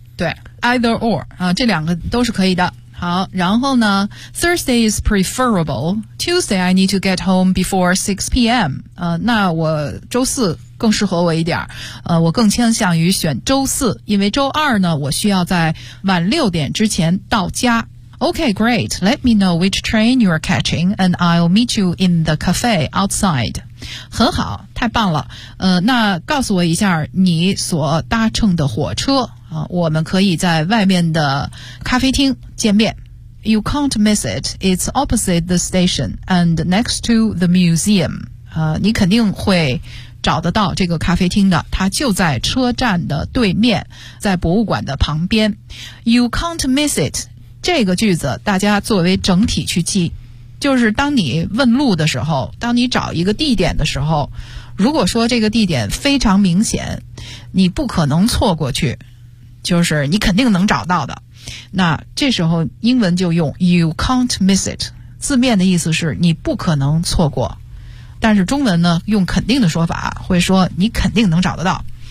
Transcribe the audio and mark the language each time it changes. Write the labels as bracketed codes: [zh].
[en] 对 ，either or 啊， [zh] 这两个都是可以的。好，然后呢 [en] ，Thursday is preferable. Tuesday I need to get home before 6 p.m. [zh] 那我周四更适合我一点。我更倾向于选周四，因为周二呢，我需要在晚六点之前到家。 [en] Okay, great. Let me know which train you are catching, and I'll meet you in the cafe outside. [zh] 很好，太棒了。那告诉我一下你所搭乘的火车啊，我们可以在外面的咖啡厅见面。 [en] You can't miss it. It's opposite the station and next to the museum. [zh] 你肯定会找得到这个咖啡厅的，它就在车站的对面，在博物馆的旁边。 [en] You can't miss it. [zh] 这个句子大家作为整体去记，就是当你问路的时候，当你找一个地点的时候，如果说这个地点非常明显，你不可能错过去，就是你肯定能找到的，那这时候英文就用 [en] You can't miss it， [zh] 字面的意思是你不可能错过，但是中文呢用肯定的说法会说你肯定能找得到。